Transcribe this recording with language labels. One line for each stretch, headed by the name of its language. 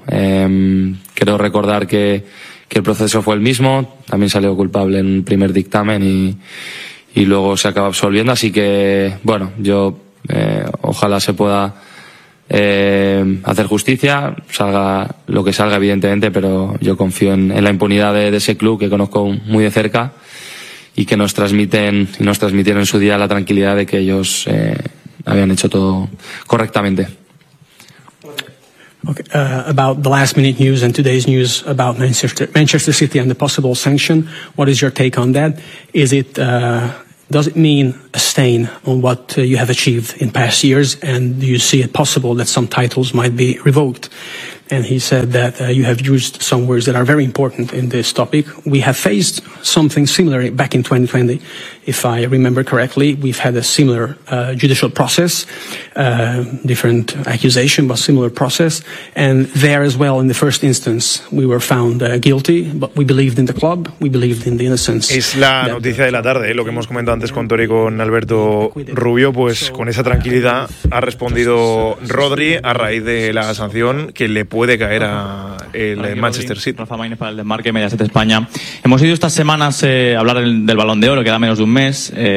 Spanish: Quiero recordar que el proceso fue el mismo, también salió culpable en un primer dictamen y luego se acaba absolviendo, así que bueno, yo ojalá se pueda hacer justicia, salga lo que salga evidentemente, pero yo confío en la impunidad de ese club que conozco muy de cerca y que nos transmitieron en su día la tranquilidad de que ellos habían hecho todo correctamente.
English: Okay, about the last minute news and today's news about Manchester City and the possible sanction, what is your take on that? Is it does it mean a stain on what you have achieved in past years, and do you see it possible that some titles might be revoked? And he said that you have used some words that are very important in this topic. We have faced something similar back in 2020, if I remember correctly. We've had a similar judicial process, different accusation, but similar process. And there as well, in the first instance, we were found guilty, but we believed in the club, we believed in the innocence.
Spanish: Es la noticia de la tarde, lo que hemos comentado antes con Tori, con Alberto Rubio. Pues con esa tranquilidad ha respondido Rodri a raíz de la sanción que le puede caer a el Manchester City. Rafa Maínez para el Desmarque, Mediaset España. Hemos ido estas semanas a hablar del Balón de Oro, queda menos de un mes.